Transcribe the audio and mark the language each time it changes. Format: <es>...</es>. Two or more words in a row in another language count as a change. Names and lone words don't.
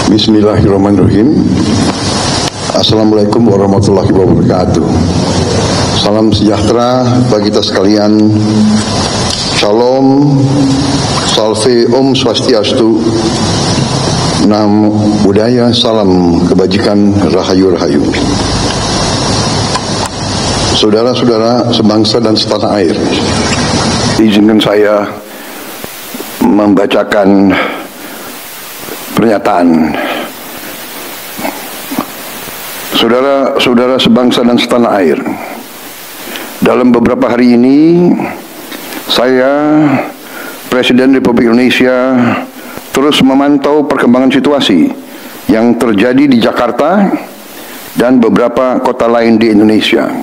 <ar>بسم الله الرحمن الرحيم. السلام عليكم ورحمة الله وبركاته.</ar> <id>Salam sejahtera bagi kita sekalian. Shalom, salve,</id> <sa>om swastiastu,</sa> <pi>namo buddhaya,</pi> <id>salam kebajikan,</id> <jv>rahayu rahayu.</jv> <id>Saudara-saudara sebangsa dan setanah air, izinkan saya membacakan pernyataan. Saudara-saudara sebangsa dan setanah air, dalam beberapa hari ini saya, Presiden Republik Indonesia, terus memantau perkembangan situasi yang terjadi di Jakarta dan beberapa kota lain di Indonesia.</id>